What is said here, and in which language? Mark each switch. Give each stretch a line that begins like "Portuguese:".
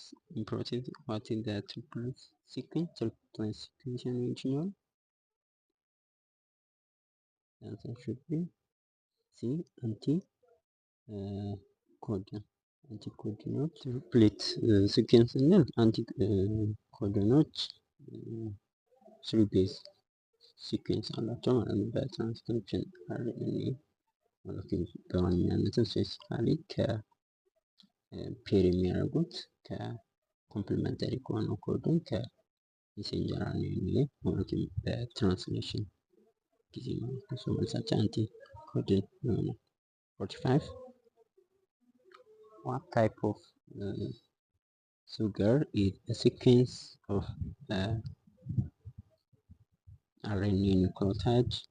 English: In proteins what is the triplet sequence? Triplet sequence original answer should be C. anticodon.
Amharic: አንቲኮዶኖች ትሪፕሌት ሲኩዌንስ እና አንቲኮዶኖች ስሪ ቤዝ ሲኩዌንስ አላቸው ማለት ነው። በትራንስክሪፕሽን አርኤንኤ ሞለኪል በዋናነትም ስፔሲፊካሊ ከፔር የሚያደርጉት ከኮምፕሊመንተሪ ከሆነው ኮዶን ከሜሴንጀር አርኤንኤ ሞለኪል በትራንስሌሽን ጊዜ ማለት ነው። መልሳችን አንቲኮዶን ይሆናል። 45
English: what type of sugar is a sequence of RNA nucleotide?